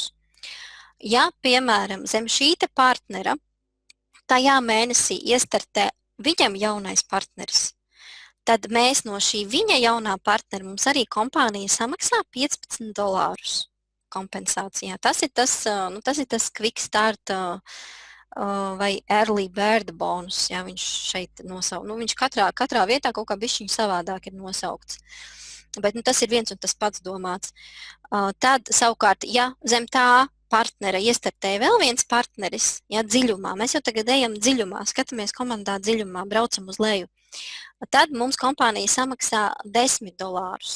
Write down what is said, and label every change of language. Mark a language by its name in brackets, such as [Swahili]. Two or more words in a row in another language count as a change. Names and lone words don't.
[Latvian] Ja, piemēram, zem šīta partnera tajā mēnesī iestartē viņam jaunais partneris, tad mēs no šī viņa jaunā partnera mums arī kompānija samaksā $15 kompensācijā. Tas ir tas [English] quick start [Latvian] vai [English] early bird bonus, [Latvian] ja, viņš šeit nosaukt. Viņš katrā vietā kaut kā bišķiņ savādāk ir nosaukts. Bet tas ir viens un tas pats domāts. Tad, savukārt, ja zem tā partnera iestartē vēl viens partneris, ja, dziļumā, mēs jau tagad ejam dziļumā, skatāmies komandā dziļumā, braucam uz leju, tad mums kompānija samaksā $10.